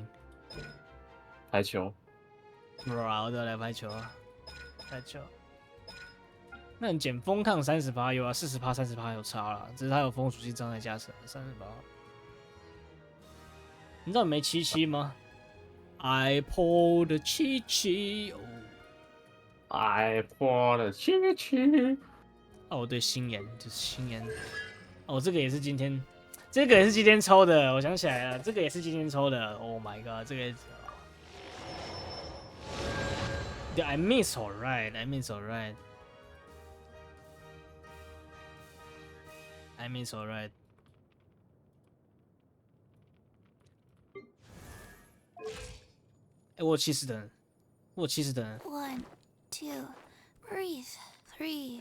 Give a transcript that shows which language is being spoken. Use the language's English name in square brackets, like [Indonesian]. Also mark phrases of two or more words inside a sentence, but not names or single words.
[Chinese] 排球。我都来排球啊，排球。那你减风抗30%有啊，40%、30%有差啦，只是它有风属性障碍加成30%。你知道你没77吗 ？ [English] I pulled 77， [Chinese] 哦 [English] I pulled 77。 [Chinese] 哦，对，心妍就是心妍。哦，这个也是今天抽的，我想起来了，这个也是今天抽的。 [English] Oh my god， [Chinese] 这个也是。 [English] I miss alright。 [Chinese] 我有70等 [English] 1, 2, breathe. 3,